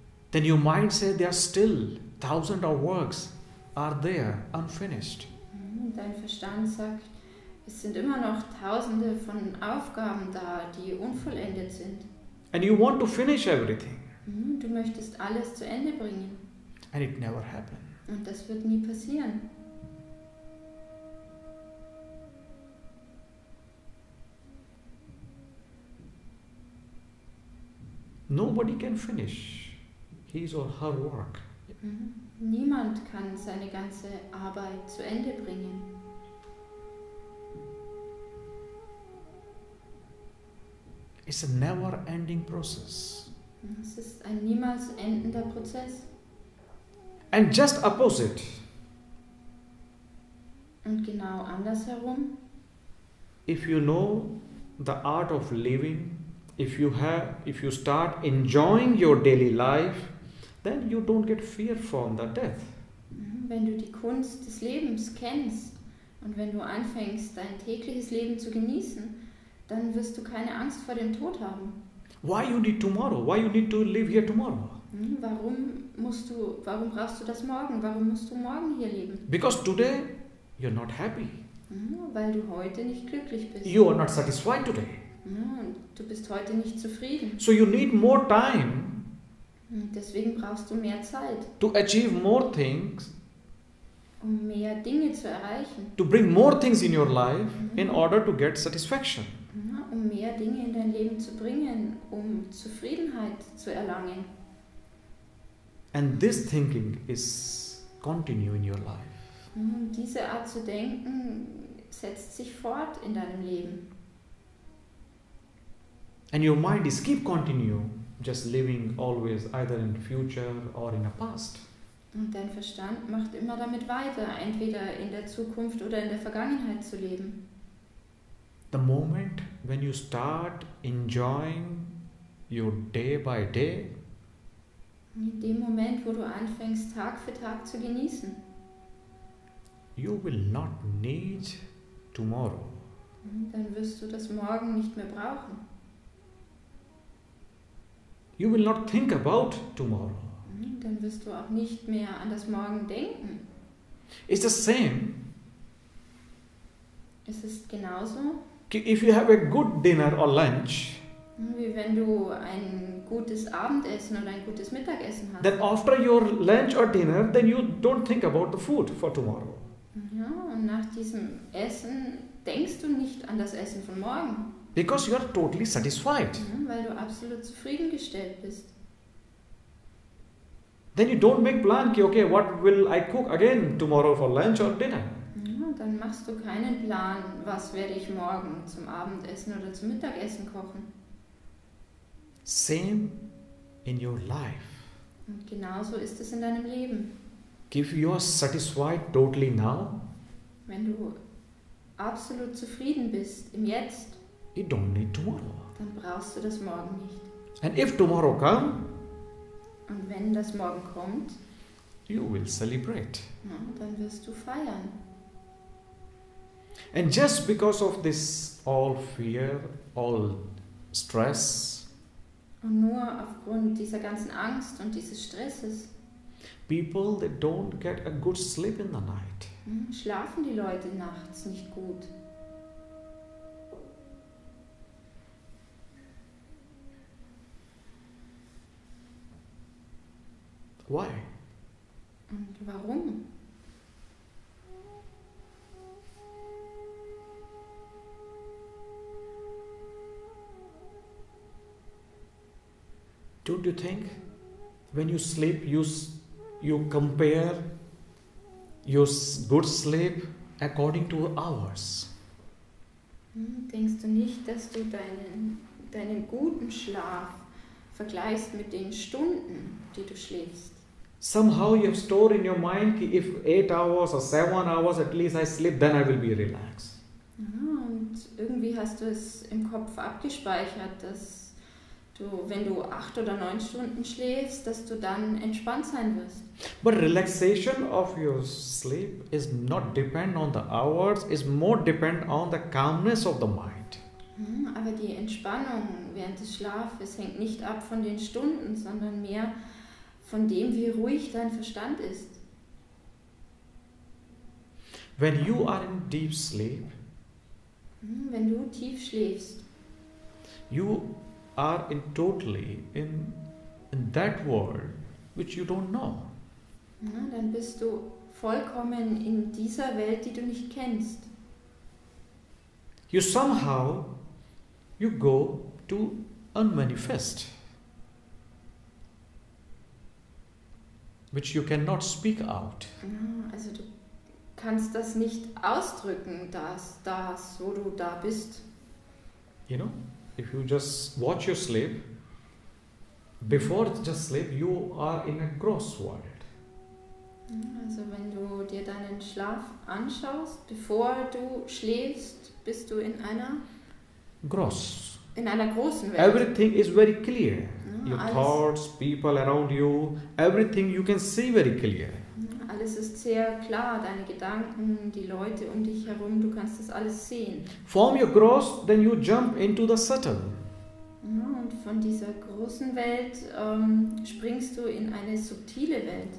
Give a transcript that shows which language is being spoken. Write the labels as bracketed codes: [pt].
[en] Then your mind says there are still thousands of works are there, unfinished. [de] Dein Verstand sagt, es sind immer noch Tausende von Aufgaben da, die unvollendet sind. [en] And you want to finish everything. [de] Du möchtest alles zu Ende bringen. [en] And it never happened. [de] Und das wird nie passieren. [en] Nobody can finish his or her work. [de] Niemand kann seine ganze Arbeit zu Ende bringen. [en] It's a never-ending process. [de] Es ist ein niemals endender Prozess. [en] And just opposite, [de] Und genau andersherum, [en] if you know the art of living if you start enjoying your daily life, then you don't get fear from the death. [de] Wenn du die Kunst des Lebens kennst und wenn du anfängst, dein tägliches Leben zu genießen, dann wirst du keine Angst vor dem Tod haben. [en] Why you need tomorrow? Why you need to live here tomorrow? [de] Warum brauchst du das morgen? Warum musst du morgen hier leben? [en] Because today you're not happy. [de] Weil du heute nicht glücklich bist. [en] You are not satisfied today. [de] Und du bist heute nicht zufrieden. [en] So you need more time. [de] Deswegen brauchst du mehr Zeit. [en] To achieve more things. [de] Um mehr Dinge zu erreichen. [en] To bring more things in your life in order to get satisfaction. [de] Um mehr Dinge in dein Leben zu bringen, um Zufriedenheit zu erlangen. [en] And this thinking is continue in your life. [de] Diese Art zu denken setzt sich fort in deinem Leben. [en] And your mind is keep continue, just living always either in future or in the past. [de] Und dein Verstand macht immer damit weiter, entweder in der Zukunft oder in der Vergangenheit zu leben. [en] The moment when you start enjoying your day by day, [de] in dem Moment, wo du anfängst, Tag für Tag zu genießen, [en] you will not need tomorrow. [de] Dann wirst du das morgen nicht mehr brauchen. [en] You will not think about tomorrow. [de] Dann wirst du auch nicht mehr an das Morgen denken. [en] It's the same. [de] Es ist genauso, [en] If you have a good dinner or lunch, [de] wie wenn du ein gutes Abendessen oder ein gutes Mittagessen hast. [en] then after your lunch or dinner, then you don't think about the food for tomorrow. [de] Ja, und nach diesem Essen denkst du nicht an das Essen von morgen. [en] Because you are totally satisfied. [de] Weil du absolut zufriedengestellt bist. [en] Then you don't make plan, okay, what will I cook again tomorrow for lunch or dinner? [de] Ja, dann machst du keinen Plan, was werde ich morgen zum Abendessen oder zum Mittagessen kochen. [en] Same in your life. [de] Und genauso ist es in deinem Leben. [en] If you are satisfied totally now, [de] wenn du absolut zufrieden bist im Jetzt, [en] you don't need tomorrow. [de] dann brauchst du das Morgen nicht. [en] And if tomorrow comes, [de] und wenn das Morgen kommt, [en] you will celebrate. [de] Dann wirst du feiern. [en] And just because of this all fear, all stress, [de] und nur aufgrund dieser ganzen Angst und dieses Stresses, [en] people they don't get a good sleep in the night. [de] Schlafen die Leute nachts nicht gut. [en] Why? [de] Und warum? [en] Don't you think when you sleep, you compare your good sleep according to hours? [de] Denkst du nicht, dass du deinen guten Schlaf vergleichst mit den Stunden, die du schläfst? [en] Somehow you have stored in your mind, if 8 hours or 7 hours at least I sleep, then I will be relaxed. [de] Und irgendwie hast du es im Kopf abgespeichert, dass du, wenn du 8 oder 9 Stunden schläfst, dass du dann entspannt sein wirst. [en] But relaxation of your sleep is not depend on the hours, is more depend on the calmness of the mind. [de] Aber die Entspannung während des Schlafes hängt nicht ab von den Stunden, sondern mehr von dem, wie ruhig dein Verstand ist. [en] When you are in deep sleep, [de] wenn du tief schläfst, [en] you are totally in that world which you don't know. [de] Dann bist du vollkommen in dieser Welt, die du nicht kennst. [en] You somehow you go to unmanifest, which you cannot speak out. [de] Also du kannst das nicht ausdrücken, wo du da bist. [en] You know, if you just watch your sleep, before just sleep, you are in a gross world. [de] Also wenn du dir deinen Schlaf anschaust, bevor du schläfst, bist du in einer [en] gross [de] in einer großen Welt. [en] Everything is very clear. [de] Ja, [en] Your [de] alles, [en] thoughts, people around you, everything you can see very clear. [de] alles ist sehr klar, deine Gedanken, die Leute um dich herum, du kannst das alles sehen. [en] From your gross, then you jump into the subtle. [de] Ja, und von dieser großen Welt springst du in eine subtile Welt.